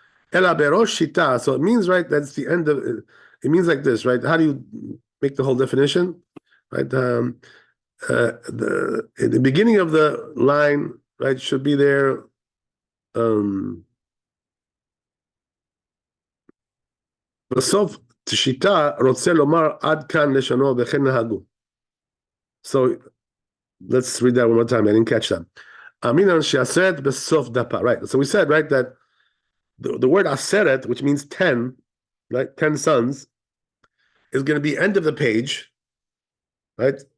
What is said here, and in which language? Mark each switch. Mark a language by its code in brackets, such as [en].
[he] Ela berosh shita, [en] so it means, right, that's the end of it. It means like this, right? How do you make the whole definition? Right, in the beginning of the line, right, should be there. [he] בסוף שיטה רוצה לומר עד כאן לשונו וכן נהגו. [en] So let's read that one more time. I didn't catch that. [he] אמינן שעשרת בסוף דפה. [en] Right. So we said, right, that the word aseret, which means 10, right, 10 sons, is going to be end of the page, right?